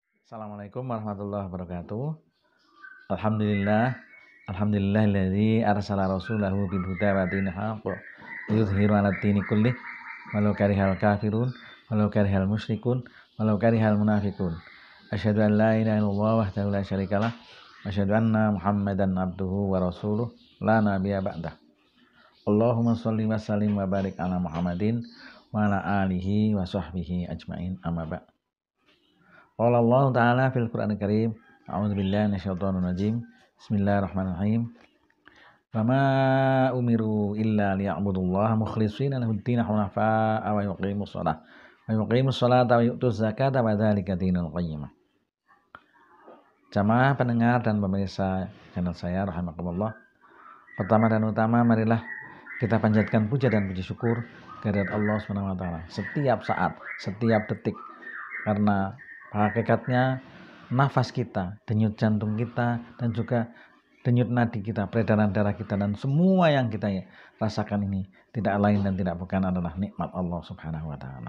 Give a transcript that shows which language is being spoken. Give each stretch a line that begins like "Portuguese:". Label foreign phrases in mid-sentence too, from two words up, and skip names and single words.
Arabic: السلام عليكم ورحمة الله وبركاته. الحمد لله الذي أرسل رسوله بالهدى ودين الحق ليظهره على الدين كله ولو كره الكافرون ولو كره المشركون ولو كره المنافقون. أشهد أن لا إله إلا الله وحده لا شريك له وأشهد أن محمدا عبده ورسوله لا نبي بعده. اللهم صل وسلم وبارك على محمد وعلى آله وصحبه أجمعين، أما بعد. قال الله تعالى في القرآن الكريم، أعوذ بالله من الشيطان الرجيم. بسم الله الرحمن الرحيم. وما أمروا إلا ليعبدوا الله مخلصين له الدين حنفاء ويقيموا الصلاة ويؤتوا الزكاة وذلك دين القيمة.
Indonesian: Jamaah pendengar dan pemirsa channel saya rahimakumullah. Pertama dan utama, marilah kita panjatkan puja dan puji syukur kehadirat Allah
Arabic: سبحانه وتعالى
Indonesian: setiap saat, setiap detik, karena hakikatnya nafas kita, denyut jantung kita, dan juga denyut nadi kita, peredaran darah kita, dan semua yang kita rasakan ini tidak lain dan tidak bukan adalah nikmat Allah
Arabic: سبحانه وتعالى.